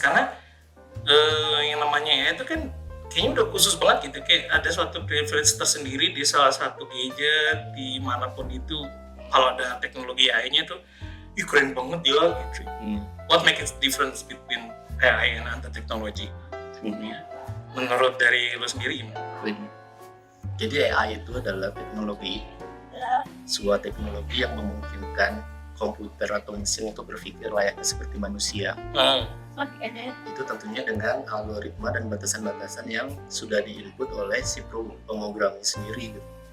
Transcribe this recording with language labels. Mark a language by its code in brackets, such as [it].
[id] Karena yang namanya AI itu kan kayaknya udah khusus banget gitu, kayak ada suatu privilege tersendiri di salah satu gadget dimanapun itu. Kalau ada teknologi AI-nya tuh, ih keren banget dia gitu. [en] What make it difference between AI and other technology? [id] Menurut dari lo sendiri gimana? Jadi AI itu adalah teknologi, sebuah teknologi yang memungkinkan komputer atau mesin untuk berpikir layaknya seperti manusia. Itu tentunya dengan algoritma dan batasan-batasan yang sudah diinput oleh si pemrogramming sendiri gitu.